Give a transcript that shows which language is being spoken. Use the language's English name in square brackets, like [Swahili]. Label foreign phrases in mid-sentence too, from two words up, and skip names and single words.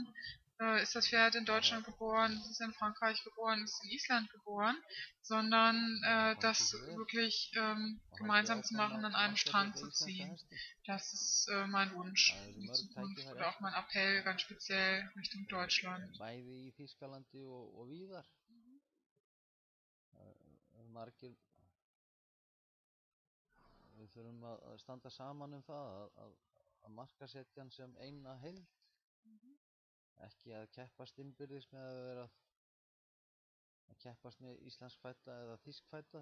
[German] Ist das Pferd in Deutschland geboren, ist es in Frankreich geboren, ist es in Island geboren, sondern das wirklich gemeinsam zu machen, an einem Strang zu ziehen. Das ist mein Wunsch für die Zukunft oder auch mein Appell ganz speziell Richtung Deutschland. [Icelandic] Bæði í Þýskalandi og víðar. Margir, við þurfum að standa saman það að markasetja hann sem eina heild. Ekki að keppast innbyrðis með að vera að keppast með íslenskfædda eða þýskfædda.